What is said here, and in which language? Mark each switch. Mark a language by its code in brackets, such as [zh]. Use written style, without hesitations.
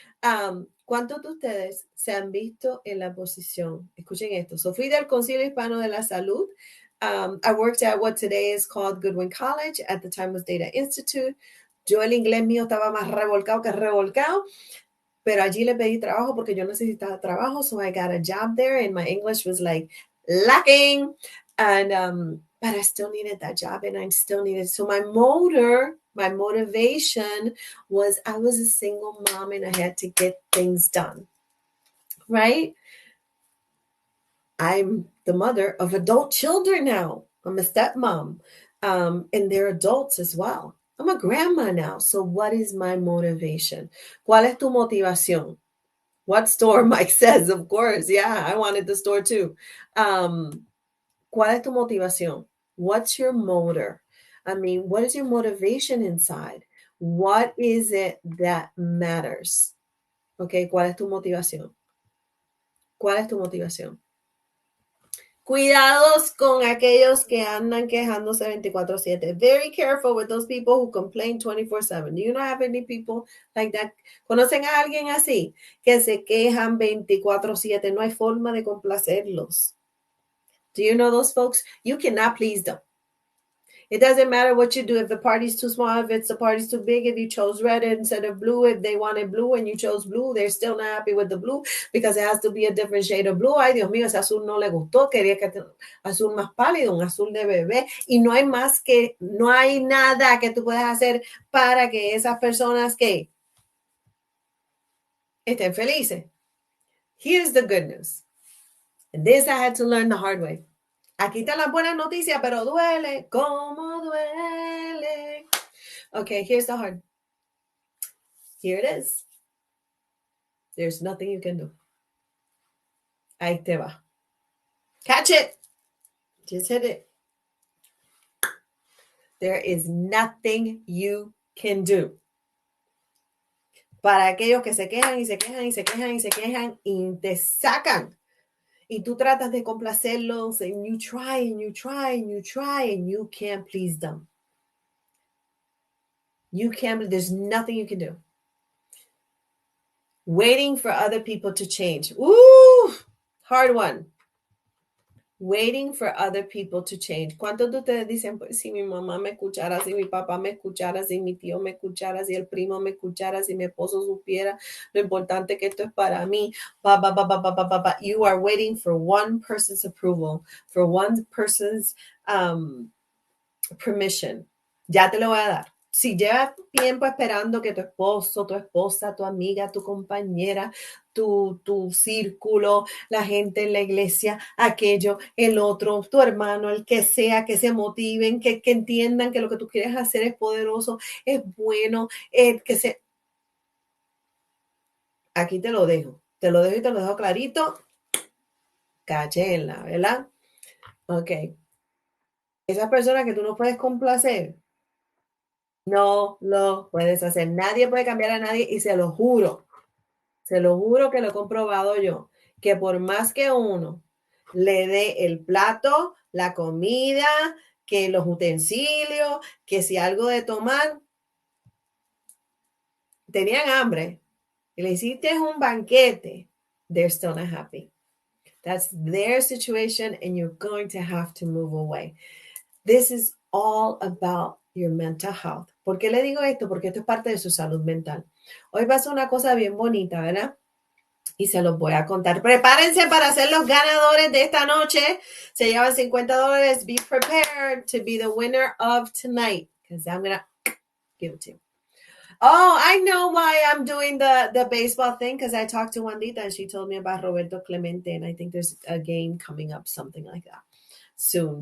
[es] ¿Cuántos de ustedes se han visto en la posición? Escuchen esto. So fui del Concilio Hispano de la Salud. [en] I worked at what today is called Goodwin College. At the time was Data Institute. [es] Yo el inglés mío estaba más revolcado que revolcado. Pero allí le pedí trabajo porque yo necesitaba trabajo. [en] So I got a job there and my English was like lacking. And, but I still needed that job and I still needed. So my motivation was I was a single mom and I had to get things done. Right? I'm the mother of adult children now. I'm a stepmom. And they're adults as well. I'm a grandma now. So what is my motivation? [es] ¿Cuál es tu motivación? [en] What store? Mike says, of course. Yeah, I wanted the store too. [es] ¿Cuál es tu motivación? [en] What's your motor? I mean, what is your motivation inside? What is it that matters? [es] Okay, ¿cuál es tu motivación? ¿Cuál es tu motivación? Cuidados con aquellos que andan quejándose 24/7. [en] Very careful with those people who complain 24/7. Do you not have any people like that? [es] ¿Conocen a alguien así? Que se quejan 24/7. No hay forma de complacerlos. [en] Do you know those folks? You cannot please them. It doesn't matter what you do. If the party's too small, if the party's too big, if you chose red instead of blue, if they wanted blue and you chose blue, they're still not happy with the blue because it has to be a different shade of blue. [es] Ay, Dios mío, ese azul no le gustó. Quería que azul más pálido, un azul de bebé. Y no hay nada que tú puedas hacer para que esas personas que estén felices. [en] Here's the good news. And this I had to learn the hard way. [es] Aquí están las buenas noticias, pero duele. ¿Cómo duele? [en] Okay, here's the hard. Here it is. There's nothing you can do. [es] Ahí te va. [en] Catch it. Just hit it. There is nothing you can do. [es] Para aquellos que se quejan y se quejan y se quejan y se quejan y te sacan. Y tú tratas de complacerlos [en] and you try and you try and you try and you can't please them. You can't, there's nothing you can do. Waiting for other people to change. Ooh, hard one. Waiting for other people to change. [es] ¿Cuántos de ustedes dicen, pues, si mi mamá me escuchara, si mi papá me escuchara, si mi tío me escuchara, si el primo me escuchara, si mi esposo supiera lo importante que esto es para mí? [en] You are waiting for one person's approval, for one person's permission. [es] Ya te lo voy a dar. Si llevas tiempo esperando que tu esposo, tu esposa, tu amiga, tu compañera, tu círculo, la gente en la iglesia, aquello, el otro, tu hermano, el que sea, que se motiven, que entiendan que lo que tú quieres hacer es poderoso, es bueno, Aquí te lo dejo y te lo dejo clarito. Cachenla, ¿verdad? Ok. Esas personas que tú no puedes complacer, No lo puedes hacer. Nadie puede cambiar a nadie y se lo juro que lo he comprobado yo, que por más que uno le dé el plato, la comida, que los utensilios, que si algo de tomar, tenían hambre y le hiciste un banquete, [en] they're still not happy. That's their situation and you're going to have to move away. This is all about your mental health. [es] ¿Por qué le digo esto? Porque esto es parte de su salud mental. Hoy va a ser una cosa bien bonita, ¿verdad? Y se los voy a contar. Prepárense para ser los ganadores de esta noche. Se llevan $50. [en] Be prepared to be the winner of tonight. Because I'm going to give it to you. Oh, I know why I'm doing the baseball thing. Because I talked to Juanita and she told me about Roberto Clemente. And I think there's a game coming up, something like that, soon.